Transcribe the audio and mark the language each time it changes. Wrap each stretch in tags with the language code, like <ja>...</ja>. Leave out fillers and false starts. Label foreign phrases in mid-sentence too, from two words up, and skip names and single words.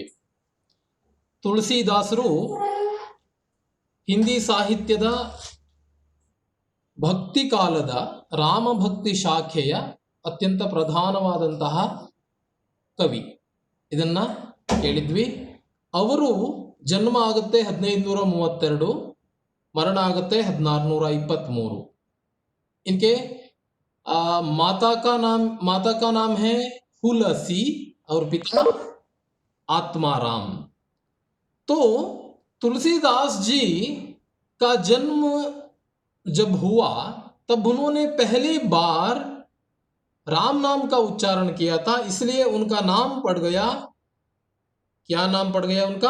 <kn>ತುಳಸಿದಾಸರು ಹಿಂದಿ ಸಾಹಿತ್ಯದ ಭಕ್ತಿ ಕಾಲದ ರಾಮಭಕ್ತಿ ಶಾಖೆಯ ಅತ್ಯಂತ ಪ್ರಧಾನವಾದಂತಹ ಕವಿ. ಇದನ್ನ ಕೇಳಿದ್ವಿ. ಅವರು ಜನ್ಮ ಆಗುತ್ತೆ 1532, ಮರಣ ಆಗುತ್ತೆ 1623.</kn> <hi>इनके माता का नाम है तुलसी और पिता आत्माराम. तो तुलसीदास जी का जन्म जब हुआ तब उन्होंने पहली बार राम नाम का उच्चारण किया था, इसलिए उनका नाम पड़ गया, क्या नाम पड़ गया उनका?</hi>